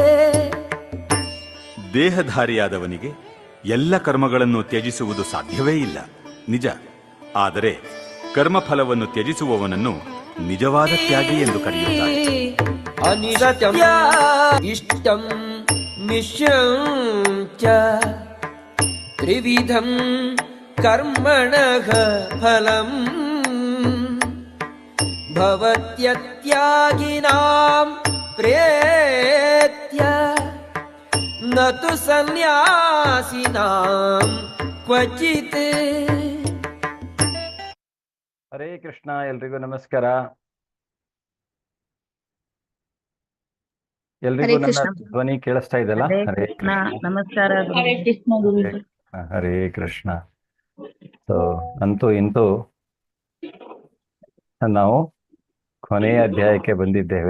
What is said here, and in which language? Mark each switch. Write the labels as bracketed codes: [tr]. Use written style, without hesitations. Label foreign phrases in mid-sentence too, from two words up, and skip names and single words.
[kn] ದೇಹಧಾರಿಯಾದವನಿಗೆ ಎಲ್ಲ ಕರ್ಮಗಳನ್ನು ತ್ಯಜಿಸುವುದು ಸಾಧ್ಯವೇ ಇಲ್ಲ, ನಿಜ. ಆದರೆ ಕರ್ಮಫಲವನ್ನು ತ್ಯಜಿಸುವವನನ್ನು ನಿಜವಾದ ತ್ಯಾಗಿ ಎಂದು ಕರೆಯುತ್ತಾರೆ. [sa] ಅನಿರತಂ ಇಷ್ಟಂ ಮಿಶ್ರಂ ಚ ತ್ರಿವಿಧಂ ಕರ್ಮಣಃ ಫಲಂ ಭವತ್ಯತ್ಯಾಗಿನಾಂ ಪ್ರೇತ್ಯ ನತು ಸನ್ಯಾಸಿನಾಂ ಕ್ವಚಿತ್. [kn] ಹರೇ ಕೃಷ್ಣ. ಎಲ್ರಿಗೂ ನಮಸ್ಕಾರ. ಎಲ್ರಿಗೂ ನನ್ನ ಧ್ವನಿ ಕೇಳಿಸ್ತಾ ಇದೆಯಲ್ಲ? ಹರೇ ಕೃಷ್ಣ. ನಮಸ್ಕಾರ. ಹರೇ ಕೃಷ್ಣ. ಸೊ ಅಂತೂ ಇಂತೂ ನಾವು ಕೊನೆಯ ಅಧ್ಯಾಯಕ್ಕೆ ಬಂದಿದ್ದೇವೆ.